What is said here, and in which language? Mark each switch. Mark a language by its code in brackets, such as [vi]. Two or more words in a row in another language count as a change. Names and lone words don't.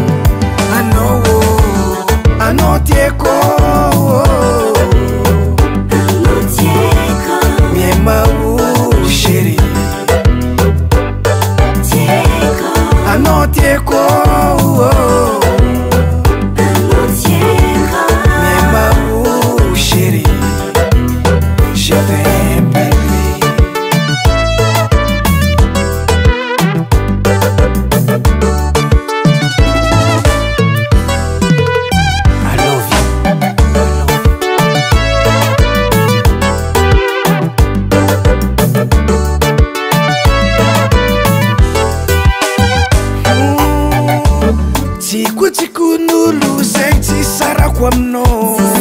[mg] anao tieko miemao chéri anao tieko miemao chéri [fr] je t'aime baby [en] I love you [mg] Tikunulu zegny sarako aminao